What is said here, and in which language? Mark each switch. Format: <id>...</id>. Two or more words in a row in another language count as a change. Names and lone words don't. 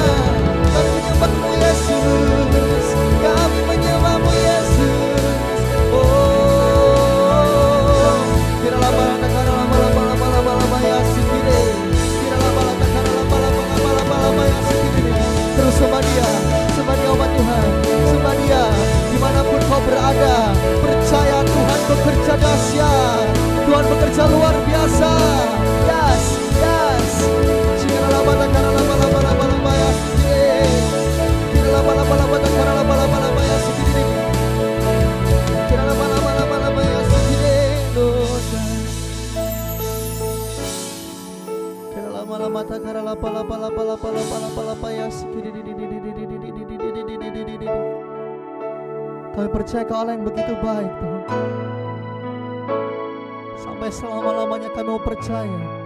<id>Kami menyembah-Mu Yesus, kami menyembah-Mu Yesus. Oh, kiralah balata karala lama ya sikire, kiralah balata karala lama ya sikire. Terus sembah Dia umat Tuhan, sembah Dia dimanapun kau berada. Percaya Tuhan bekerja dahsyat, Tuhan bekerja luar biasa.</id> <en>Yes, yes. Kiralah balata karala lama ya sikire, kiralah balata karala lama ya sikire, kiralah balata lama ya sikire. Mata karala pala ya sikire.</en> <id>Kami percaya Kau Allah yang begitu baik Tuhan. Sampai selama-lamanya kami mau percaya.</id>